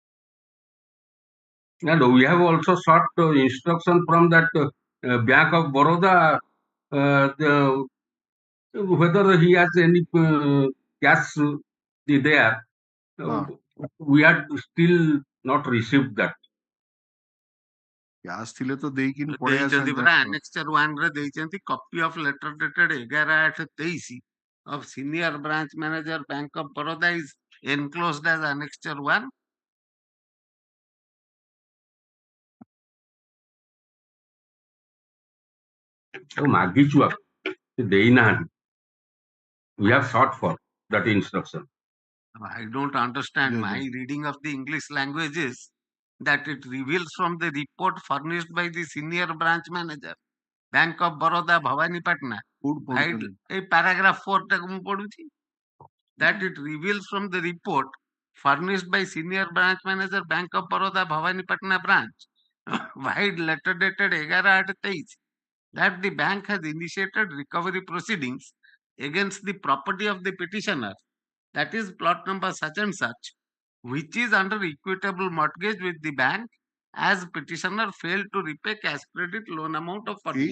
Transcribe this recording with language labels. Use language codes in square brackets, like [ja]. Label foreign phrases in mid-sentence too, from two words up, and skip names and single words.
[en] And we have also sought instruction from that Bank of Baroda whether he has any cash there. We had still not received that. [or] Cash ଥିଲେ ତ ଦେଇକିନି ପଳେଇ ଦେଇଛନ୍ତି ଆସନ୍ତି [en] ପରା annexure 1 [or] ରେ ଦେଇଛନ୍ତି [en] copy of letter dated 11/8/23 of senior branch manager Bank of Baroda is enclosed as annexure 1. [or] ମାଗିଛୁ ଦେଇନାହାନ୍ତି. [en] We have sought for that instruction. I don't understand. My reading of the English language is that it reveals from the report furnished by the senior branch manager, Bank of Baroda, Bhavani Patna. Paragraph 4 that it reveals from the report furnished by senior branch manager, Bank of Baroda, Bhavani Patna branch, wide letter dated 11/8/23, that the bank has initiated recovery proceedings against the property of the petitioner, that is plot number such and such, which is under equitable mortgage with the bank as petitioner failed to repay cash credit loan amount of 48.